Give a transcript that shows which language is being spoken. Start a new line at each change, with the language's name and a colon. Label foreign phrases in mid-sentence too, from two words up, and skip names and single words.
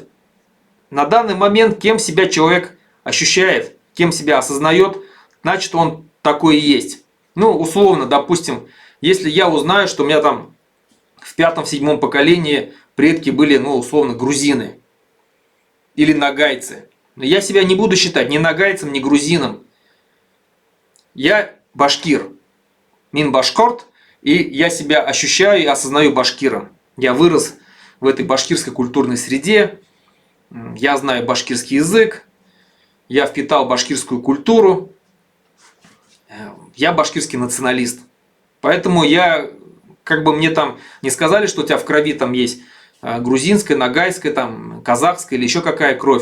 Russian: На данный момент, кем себя человек ощущает, кем себя осознает, значит он такой и есть. Ну, условно, допустим, если я узнаю, что у меня там в пятом-седьмом поколении предки были, ну, условно, грузины или нагайцы. Но я себя не буду считать ни нагайцем, ни грузином. Я башкир,
Bashkir: мин башкорт,
Russian: и я себя ощущаю и осознаю башкиром. Я вырос в этой башкирской культурной среде, я знаю башкирский язык, я впитал башкирскую культуру, я башкирский националист. Поэтому я, как бы мне там не сказали, что у тебя в крови там есть грузинская, нагайская, там, казахская или еще какая кровь.